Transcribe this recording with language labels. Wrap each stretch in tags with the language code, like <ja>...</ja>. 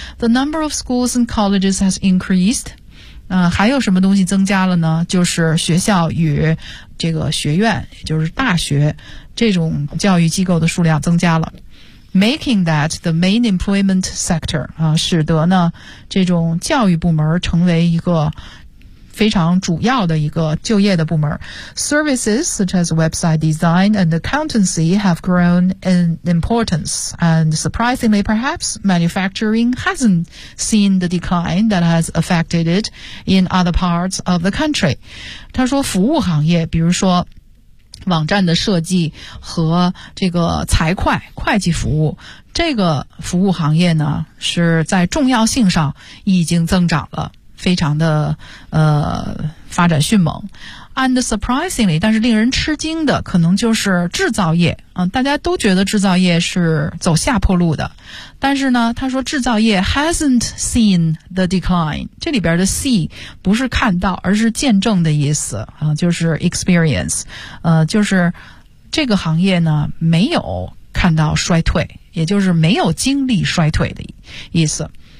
<en>The number of schools and colleges has increased.</en> <zh>还有什么东西增加了呢？就是学校与这个学院，也就是大学，这种教育机构的数量增加了。</zh> <en>Making that the main employment sector,</en> <zh>使得呢，这种教育部门成为一个非常主要的一个就业的部门。</zh> <en>Services such as website design and accountancy have grown in importance. And surprisingly, perhaps, manufacturing hasn't seen the decline that has affected it in other parts of the country.</en> <zh>他说服务行业，比如说网站的设计和这个财会、会计服务，这个服务行业呢，是在重要性上已经增长了。非常的发展迅猛 ，</zh> <en>and surprisingly，</en> <zh>但是令人吃惊的可能就是制造业啊，大家都觉得制造业是走下坡路的，但是呢，他说制造业</zh> <en>hasn't seen the decline，</en> <zh>这里边的 see 不是看到，而是见证的意思啊，就是 experience， 就是这个行业呢没有看到衰退，也就是没有经历衰退的意思。</zh>